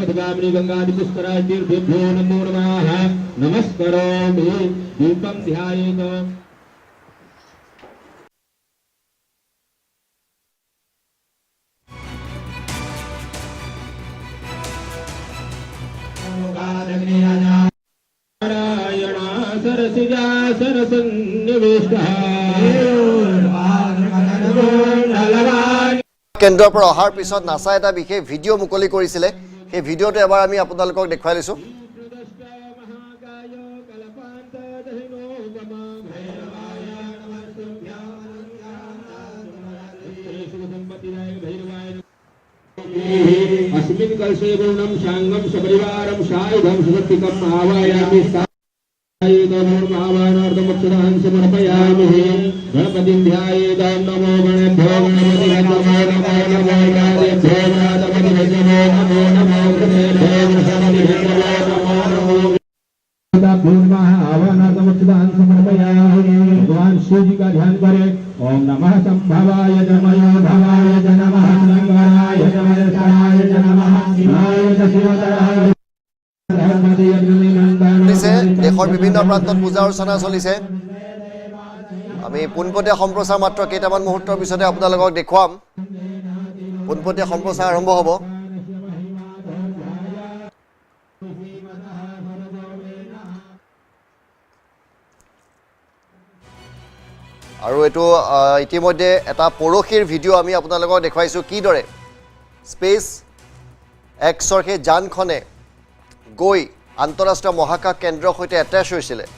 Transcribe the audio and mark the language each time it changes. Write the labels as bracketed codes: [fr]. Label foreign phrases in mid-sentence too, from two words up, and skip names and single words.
[sa] समर्पयामि गंगादिपुष्कराय तीर्थेभ्यो नमो नमः नमस्करोमि दीपं ध्यायेत् नारायण सरसिजा सरसन्निविष्टः [as] কেন্দ্ৰৰ পৰা অহাৰ পিছত নাসা এটা বিশেষ ভিডিঅ' মুকলি কৰিছিলে সেই ভিডিঅ'টো এবাৰ আমি আপোনালোকক দেখুৱাই লৈছো [sa] अस्मिन् कलशे पूर्णं शांगं सपरिवारं सायुधं सुभक्तिकम् आवायामि आवाहनार्थमक्षदान् समर्पयामि गणपतिं ध्यायेत् नमो गणेभ्यो गणपतिभ्यो नमो गणेभ्यो नमो नमो आवाहनार्थमक्षदान् समर्पयामि [hi] भगवान शिव जी का ध्यान करें [sa] ओम नमः संभवाय नमः भवाय नमः शंकराय नमः शिवाय शिवतराय [as] দেশৰ বিভিন্ন প্ৰান্তত পূজা অৰ্চনা চলিছে আমি পোনপটীয়া সম্প্ৰচাৰ মাত্ৰ কেইটামান মুহূৰ্তৰ পিছতে আপোনালোকক দেখুৱাম পোনপটীয়া সম্প্ৰচাৰ আৰম্ভ হ'ব আৰু এটো ইতিমধ্যে এটা পৰখীৰ ভিডিঅ' আমি আপোনালোকক দেখুৱাইছো কিদৰে স্পেচ এক্সৰ সেই যানখনে গৈ আন্তঃৰাষ্ট্ৰীয় মহাকাশ কেন্দ্ৰৰ সৈতে এটাচ হৈছিল